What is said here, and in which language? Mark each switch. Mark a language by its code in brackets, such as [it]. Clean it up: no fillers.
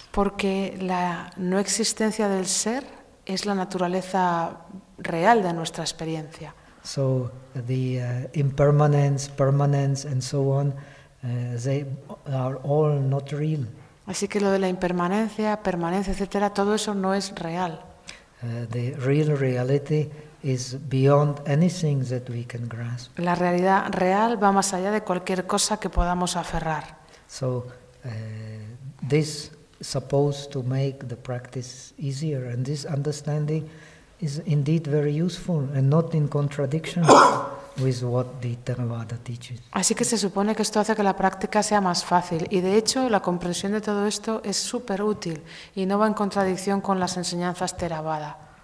[es] Porque la no existencia del ser es la naturaleza real de nuestra experiencia. [en] So the impermanence, permanence, and so on, they are all not real. [es] Así que lo de la impermanencia, permanencia, etcétera, todo eso no es real. [en] The real reality is beyond anything that we can grasp. [es] La realidad real va más allá de cualquier cosa que podamos aferrar. [en] So this supposed to make the practice easier, and this understanding is indeed very useful and not in contradiction with what the Theravada teaches. [es] Así que se supone que esto hace que la práctica sea más fácil, y de hecho la comprensión de todo esto es súper útil y no va en contradicción con las enseñanzas Theravada.